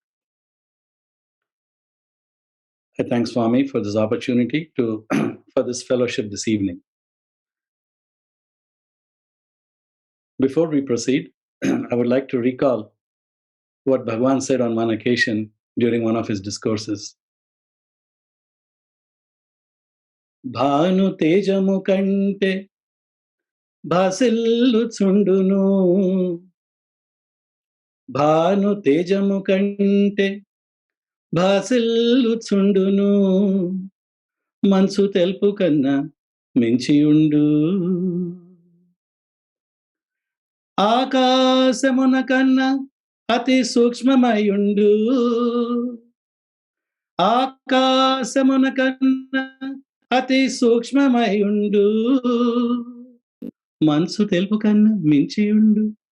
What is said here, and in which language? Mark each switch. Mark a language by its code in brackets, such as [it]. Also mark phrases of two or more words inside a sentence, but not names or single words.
[en] I thank Swami for this opportunity for this fellowship this evening. Before we proceed, I would like to recall what Bhagavan said on one occasion during one of his discourses. [te] భాను తేజము కంటే భాసిల్లు చుండును భాను తేజము కంటే భాసిల్లుచుండును, మనసు తెలుపు కన్నా మించియుండు. ఆకాశమున కన్నా అతి సూక్ష్మమయుండు, ఆకాశమున కన్నా అతి సూక్ష్మమయుండు, మనసు తెలుపు కన్నా మించియుండు.